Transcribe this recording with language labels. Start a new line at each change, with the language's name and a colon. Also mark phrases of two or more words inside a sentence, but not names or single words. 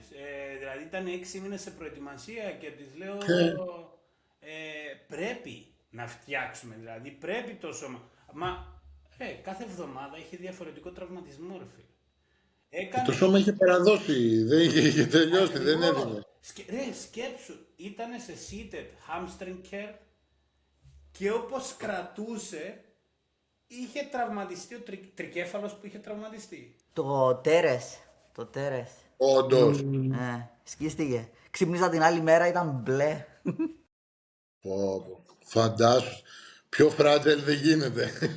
Greek: Δηλαδή ήταν 6 μήνες σε προετοιμασία και της λέω πρέπει να φτιάξουμε, δηλαδή πρέπει το σώμα. Μα κάθε εβδομάδα είχε διαφορετικό τραυματισμό, ρε φίλε. Το σώμα είχε παραδώσει, δεν είχε τελειώσει, δεν Ακριβώς. έδινε. Ρε, σκέψου, ήταν σε
English: seated hamstring curl
Greek: και όπως κρατούσε είχε τραυματιστεί ο τρικέφαλος που είχε τραυματιστεί. Το τέρες. Όντως. Σκίστηκε. Ξύπνησα την άλλη μέρα, ήταν μπλε. Φαντάσου. Πιο fragile δεν γίνεται.